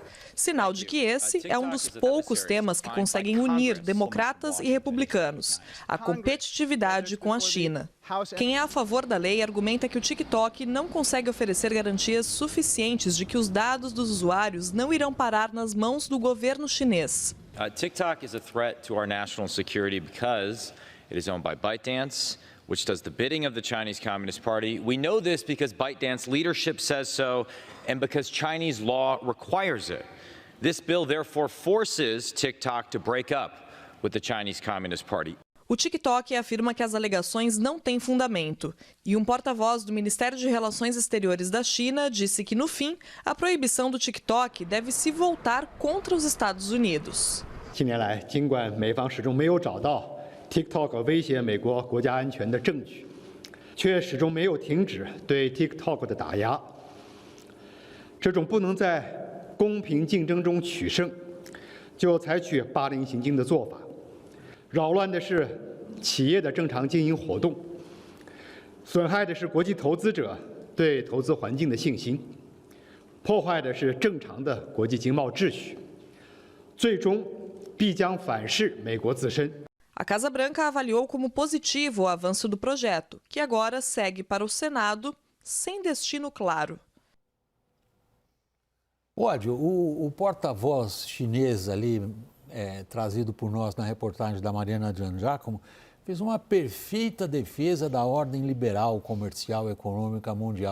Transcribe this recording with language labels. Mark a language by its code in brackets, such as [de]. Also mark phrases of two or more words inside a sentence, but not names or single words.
[pt] Sinal de que esse é um dos poucos temas que conseguem unir democratas e republicanos: a competitividade com a China. Quem é a favor da lei argumenta que o TikTok não consegue oferecer garantias suficientes de que os dados dos usuários não irão parar nas mãos do governo chinês. [en] TikTok is a threat to our national security because it is owned by ByteDance, which does the bidding of the Chinese Communist Party. We know this because ByteDance leadership says so and because Chinese law requires it. This bill therefore forces TikTok to break up with the Chinese Communist Party. [pt] O TikTok afirma que as alegações não têm fundamento. E um porta-voz do Ministério de Relações Exteriores da China disse que, no fim, a proibição do TikTok deve se voltar contra os Estados Unidos. [zh] 近年来，尽管美方始终没有找到 TikTok 威胁美国国家安全的证据，却始终没有停止对 TikTok 的打压。这种不能在公平竞争中取胜，就采取霸凌行径的做法，扰乱的是企业的正常经营活动，损害的是国际投资者对投资环境的信心，破坏的是正常的国际经贸秩序，最终必将反噬美国自身。 [pt] A Casa Branca avaliou como positivo o avanço do projeto, que agora segue para o Senado sem destino claro. Ódio, o porta-voz chinês ali, trazido por nós na reportagem da Mariana Giangiacomo, fez uma perfeita defesa da ordem liberal, comercial e econômica mundial.